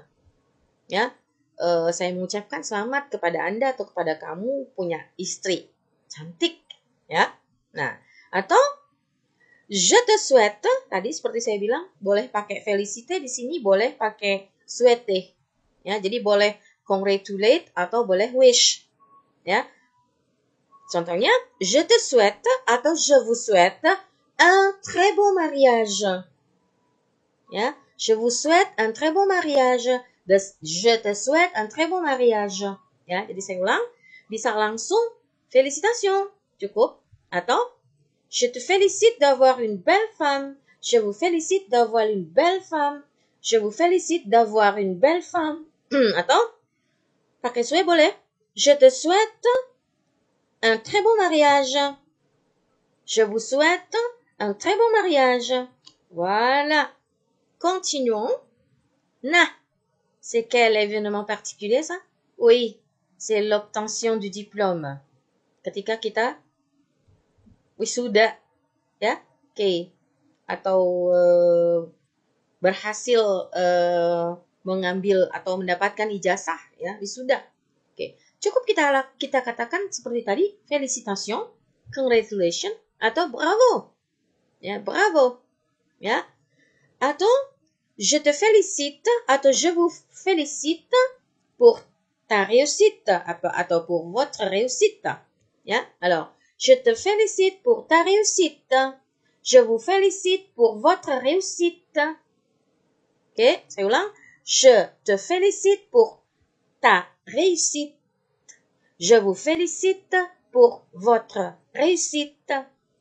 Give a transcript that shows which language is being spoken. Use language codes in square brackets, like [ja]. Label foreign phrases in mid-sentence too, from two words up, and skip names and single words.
[id] Ya, saya mengucapkan selamat kepada Anda atau kepada kamu punya istri cantik ya. Nah, atau [fr] je te souhaite, [id] tadi seperti saya bilang, boleh pakai féliciter, di sini boleh pakai souhaiter. Ya, jadi boleh congratulate atau boleh wish. Ya. Contohnya, [fr] je te souhaite atau je vous souhaite un très beau mariage. Ya, je vous souhaite un très beau mariage. Je te souhaite un très beau mariage. [id] Ya, jadi saya ulang, bisa langsung félicitations, cukup, atau [fr] je te félicite d'avoir une belle femme. Je vous félicite d'avoir une belle femme. Je vous félicite d'avoir une belle femme. [id] Atau pakai souhait boleh. [fr] Je te souhaite un très beau mariage. Je vous souhaite un très beau mariage. Voilà. Continuons. Nah, c'est quel événement particulier ça? Oui, c'est l'obtention du diplôme. [id] Ketika kita wisuda, ya, oke, atau berhasil mengambil atau mendapatkan ijazah, ya, wisuda. Oke, cukup kita katakan seperti tadi, [fr] félicitations, congratulations, atau bravo, ya, bravo, [id] ya, atau [fr] je te félicite atau je vous félicite pour ta réussite atau pour votre réussite, ya, alors je te félicite pour ta réussite. Je vous félicite pour votre réussite. [id] Oke, saya ulang. [fr] Je te félicite pour ta réussite. Je vous félicite pour votre réussite.